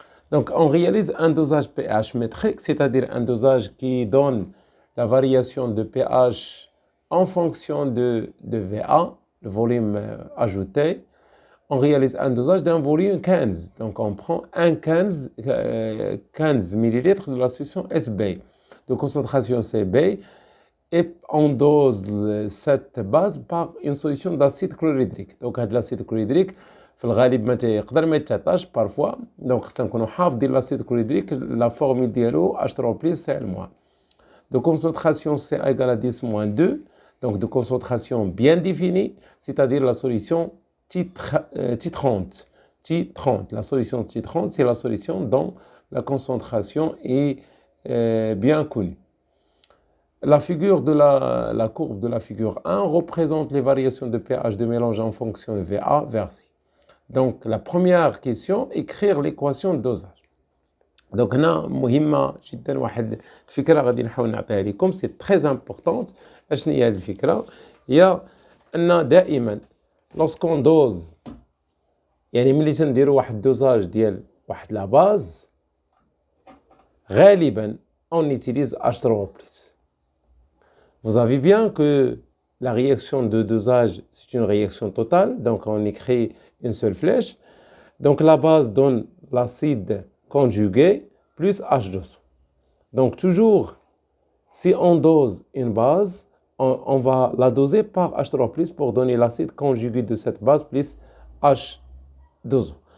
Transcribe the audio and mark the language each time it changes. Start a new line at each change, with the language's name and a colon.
French: Donc on réalise un dosage pH métrique, c'est-à-dire un dosage qui donne la variation de pH en fonction de VA, le volume ajouté. On réalise un dosage d'un volume 15. Donc on prend 15 ml de la solution SB de concentration CB et on dose cette base par une solution d'acide chlorhydrique. Donc l'acide chlorhydrique
Arabic: في الغالب ما يقدر ما يتعطاش
French: parfois. Donc
Arabic: خصنا نكونوا حافظين
French: l'acide chlorhydrique, la formule
Arabic: ديالو
French: H3+ Cl-. De concentration C égale à 10-2, donc de concentration bien définie, c'est-à-dire la solution T30. La solution T30, c'est la solution dont la concentration est bien connue. La figure de la courbe de la figure 1 représente les variations de pH de mélange en fonction de VA vers C. Donc la première question, écrire l'équation de dosage. Donc
Arabic: هنا مهمة جدا واحد الفكرة غادي نحاول نعطيها لكم، سي
French: très importante.
Arabic: اشنو هي هذه الفكرة؟ هي أن دائما
French: lorsqu'on dose،
Arabic: يعني ملي تنديروا واحد الدوزاج ديال واحد لا باز غالبا
French: on utilise H3+. Vous avez bien que la réaction de dosage c'est une réaction totale, donc on écrit une seule flèche. Donc la base donne l'acide conjugué plus H2. Donc toujours, si on dose une base, on va la doser par H3+ pour donner l'acide conjugué de cette base plus H2.